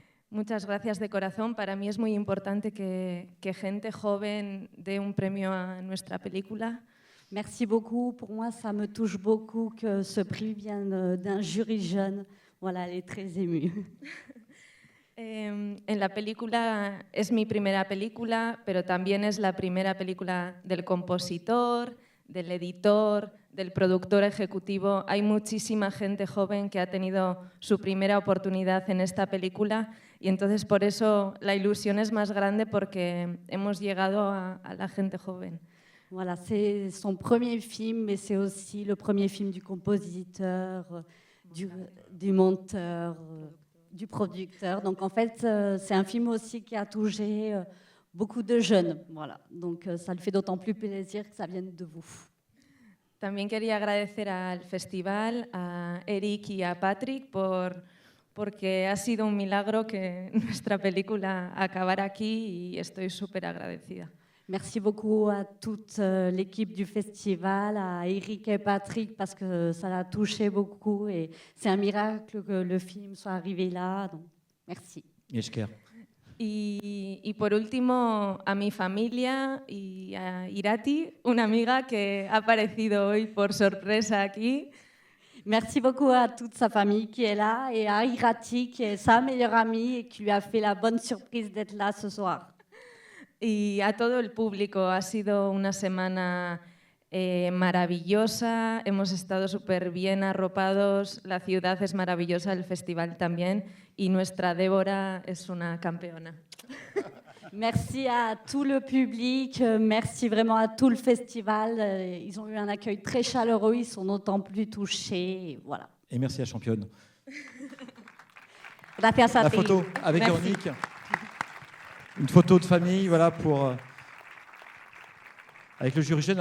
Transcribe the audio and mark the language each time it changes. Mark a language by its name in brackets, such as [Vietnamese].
[Spanish] Muchas gracias de corazón. Para mí es muy importante que gente joven dé un premio a nuestra película. [French] Merci beaucoup. Pour moi, ça me touche beaucoup que ce prix vienne d'un jury jeune. Voilà, elle est très émue. [Spanish] En la película es mi primera película, pero también es la primera película del compositor, del editor, del productor ejecutivo. Hay muchísima gente joven que ha tenido su primera oportunidad en esta película y entonces por eso la ilusión es más grande porque hemos llegado a la gente joven. [French] Voilà, c'est son premier film, mais c'est aussi le premier film du compositeur, du monteur, du producteur. Donc en fait, c'est un film aussi qui a touché beaucoup de jeunes. Voilà. Donc ça le fait d'autant plus plaisir que ça vienne de vous. [Spanish] También quería agradecer al festival, a Eric y a Patrick porque ha sido un milagro que nuestra película acabara aquí y estoy súper agradecida. [French] Merci beaucoup à toute l'équipe du festival, à Eric et Patrick, parce que ça l'a touché beaucoup et c'est un miracle que le film soit arrivé là. Donc, merci. [Basque] Esker. [Spanish] Y por último, a mi familia y a Irati, una amiga que ha aparecido hoy por sorpresa aquí. [French] Merci beaucoup à toute sa famille qui est là et à Irati, qui est sa meilleure amie et qui lui a fait la bonne surprise d'être là ce soir. [Spanish] Y a todo el público, ha sido una semana maravillosa, hemos estado súper bien arropados, la ciudad es maravillosa, el festival también, y nuestra Débora es una campeona. [French] Merci à tout le public, merci vraiment à tout le festival. Ils ont eu un accueil très chaleureux, ils sont d'autant plus touchés. Voilà. Et merci à Championne. [Spanish] Gracias a La ti. [French] photo avec Merci. Véronique. Une photo de famille, voilà, pour avec le jury jeune.